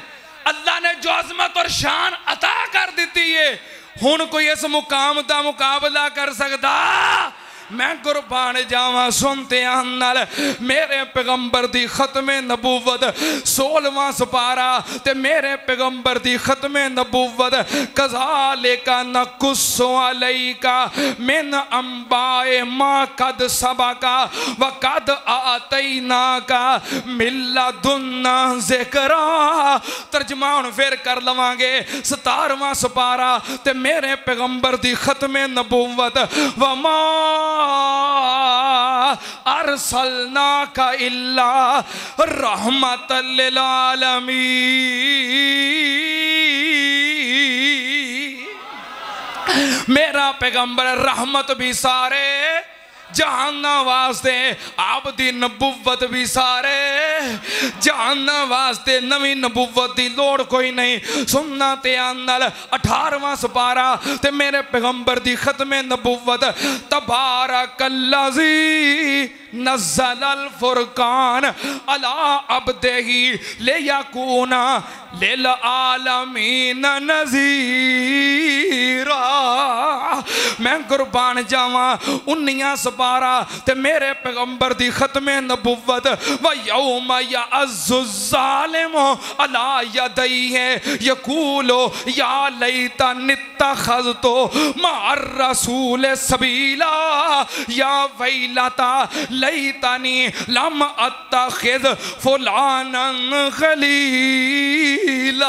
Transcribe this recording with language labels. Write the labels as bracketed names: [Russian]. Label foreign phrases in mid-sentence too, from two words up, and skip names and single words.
[Urdu] اللہ نے جو عظمت اور شان عطا کر دی ہے ہن کوئی اس مقام کا مقابلہ کر سکتا? [Punjabi] میں قربان جاواں۔ سنتے نال میرے پیغمبر دی ختم نبوت 16واں سپارہ تے میرے پیغمبر دی ختم نبوت [Arabic] كذلك نقص عليك من أنباء ما قد سبق وقد آتيناك من لدنا ذكرا. [Punjabi] ترجمہ ہن فیر کر لواں گے. 17واں سپارہ تے میرے پیغمبر دی ختم نبوت [Arabic] وما أرسلناك إلا رحمة للعالمين. [Punjabi] میرا پیغمبر رحمت بھی سارے جہاناں واسطے آپ دی نبوت بھی سارے جہاناں واسطے نوی نبوت کی لوڑ کوئی نہیں. سننا تے نال 18واں سپارہ تے میرے پیغمبر دی ختم نبوت [Arabic] تبارك الذي نزل الفرقان على عبده ليكون للعالمين نذيرا. [Punjabi] میں قربان جاواں۔ 19 سپارہ تے میرے پیغمبر دی ختم نبوت [Arabic] ويوم يعض الظالم على يديه يقول يا ليتني اتخذت مع الرسول سبيلا يا ويلتى ليتني لم أتخذ فلانا خليلا.